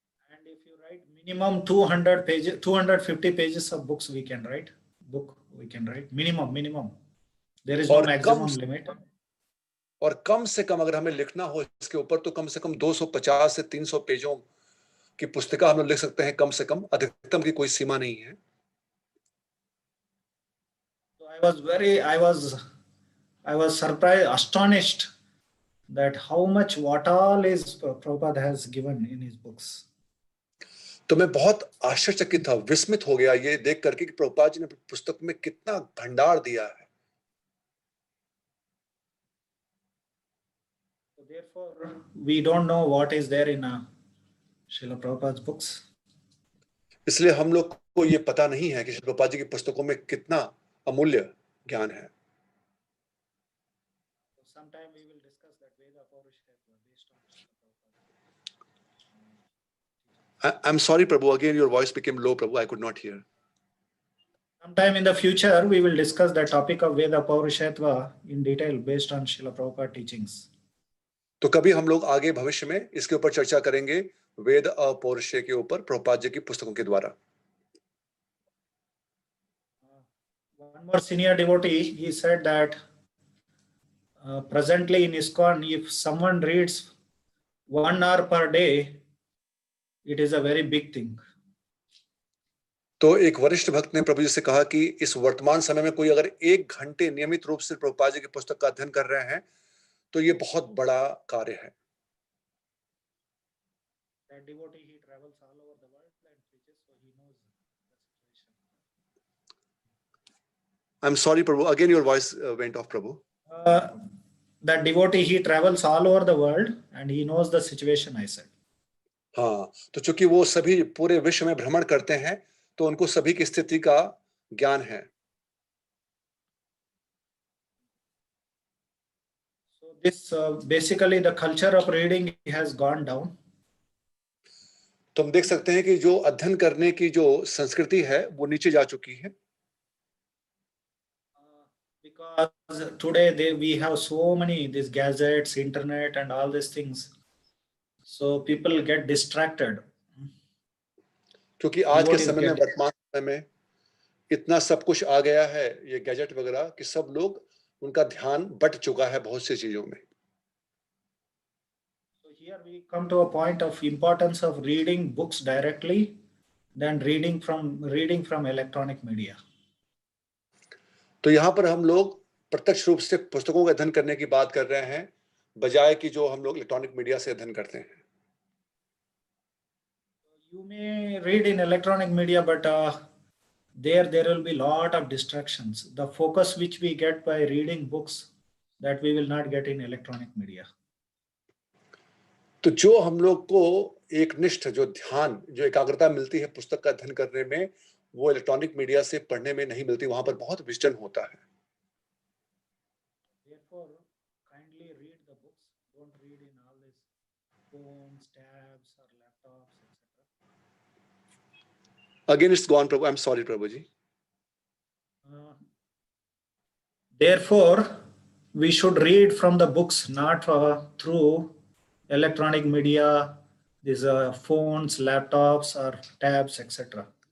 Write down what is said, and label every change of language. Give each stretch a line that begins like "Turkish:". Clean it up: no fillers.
English: And if you write minimum 200 pages, 250 pages of books we can write. Minimum. There is no maximum limit.
Hindi: और कम से कम अगर हमें लिखना हो इसके ऊपर तो कम से कम 250 से 300 पेजों की पुस्तिका हम लोग लिख सकते हैं, कम से कम, अधिकतम की कोई सीमा नहीं है।
English: So I was surprised, astonished that how much what all is Prabhupada has given in his books.
Hindi: तो मैं बहुत आश्चर्यचकित था, विस्मित हो गया ये देख करके कि प्रभुपाद जी ने पुस्तक में कितना भंडार दिया है।
English: So therefore, we don't know what is there in Srila Prabhupada's books.
Hindi: इसलिए हम लोग को ये पता नहीं है कि श्री प्रभुपाद जी की पुस्तकों में कितना अमूल्य ज्ञान है।
English: Sometime we will discuss that Veda Paurishayatva based on Srila Prabhupada. I'm sorry, Prabhu. Again, your voice became low, Prabhu. I could not hear. Sometime in the future, we will discuss the topic of Veda Paurushatva in detail based on Srila Prabhupada teachings.
Hindi: तो कभी हम लोग आगे भविष्य में इसके ऊपर चर्चा करेंगे वेद और पौरुषे के ऊपर प्रभुपाद जी की पुस्तकों के द्वारा.
English: One more senior devotee, he said that presently in ISKCON, if someone reads 1 hour per day, it is a very big thing.
Hindi: तो एक वरिष्ठ भक्त ने प्रभु जी से कहा कि इस वर्तमान समय में कोई अगर 1 घंटे नियमित रूप से प्रभुपाद जी की पुस्तक का अध्ययन कर रहे हैं तो ये बहुत बड़ा कार्य है.
English: That devotee, he travels all over the world and preaches, so he knows the situation. I'm sorry, Prabhu. Again, your voice went off, Prabhu. That devotee, he travels all over the world and he knows the situation, I said.
Hindi: हाँ, तो चूंकि वो सभी पूरे विश्व में भ्रमण करते हैं तो उनको सभी की स्थिति का ज्ञान है.
English: So this basically the culture of reading has gone down.
Hindi: तो हम देख सकते हैं कि जो अध्ययन करने की जो संस्कृति है वो नीचे जा चुकी है.
English: Because today we have so many these gadgets, internet and all these things. So people get distracted.
Hindi: क्योंकि आज के समय में वर्तमान समय में इतना सब कुछ आ गया है ये गैजेट वगैरह कि सब लोग उनका ध्यान बट चुका है बहुत सी चीजों में.
English: So here we come to a point of importance of reading books directly than reading from electronic media.
Hindi: तो यहाँ पर हम लोग प्रत्यक्ष रूप से पुस्तकों का अध्ययन करने की बात कर रहे हैं बजाय कि जो हम लोग इलेक्ट्रॉनिक मीडिया से अध्ययन करते हैं.
English: You may read in electronic media, but there will be lot of distractions. The focus which we get by reading books, that we will not get in electronic media.
Hindi: तो जो हम लोग को एक निष्ठ जो ध्यान जो एकाग्रता मिलती है पुस्तक का अध्ययन करने में वो इलेक्ट्रॉनिक मीडिया से पढ़ने में नहीं मिलती. वहां पर बहुत विचलन होता है.
English: Therefore, kindly read the books. Don't read in all these phones, tabs, or laptops, etc. Again, it's gone, Prabhu. I'm sorry, Prabhuji. Therefore, we should read from the books, not through electronic media, these phones, laptops, or tabs, etc.